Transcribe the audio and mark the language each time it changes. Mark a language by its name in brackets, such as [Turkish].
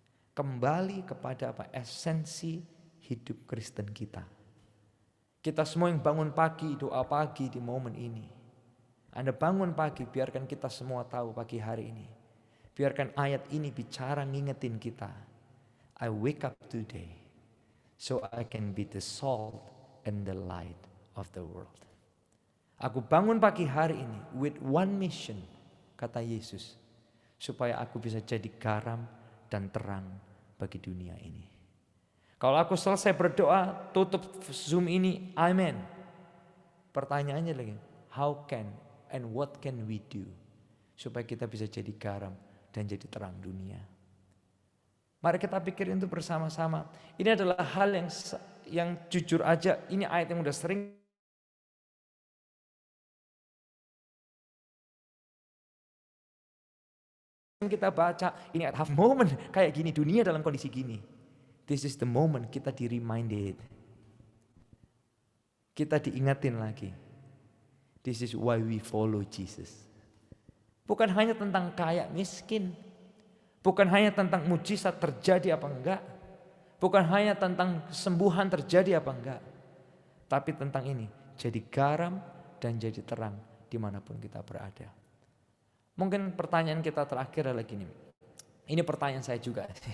[Indonesian] Kembali kepada apa? Esensi hidup Kristen kita. Kita semua yang bangun pagi, doa pagi di momen ini. Anda bangun pagi, biarkan kita semua tahu pagi hari ini. Biarkan ayat ini bicara ngingetin kita. [English] I wake up today so I can be the salt and the light of the world. [Indonesian] Aku bangun pagi hari ini [English] with one mission, [Indonesian] kata Yesus. Supaya aku bisa jadi garam dan terang bagi dunia ini. Kalau aku selesai berdoa, tutup Zoom ini, amen. Pertanyaannya lagi, [English] how can and what can we do? [Indonesian] Supaya kita bisa jadi garam dan jadi terang dunia. Mari kita pikirin itu bersama-sama. Ini adalah hal yang jujur aja, ini ayat yang udah sering kita baca. Ini [English] at half moment [Indonesian] kayak gini, dunia dalam kondisi gini. [English] This is the moment [Indonesian] kita di-reminded. Kita diingatin lagi. [English] This is why we follow Jesus. [Indonesian] Bukan hanya tentang kaya miskin. Bukan hanya tentang mujizat terjadi apa enggak. Bukan hanya tentang kesembuhan terjadi apa enggak. Tapi tentang ini, jadi garam dan jadi terang dimanapun kita berada. Mungkin pertanyaan kita terakhir adalah gini. Ini pertanyaan saya juga.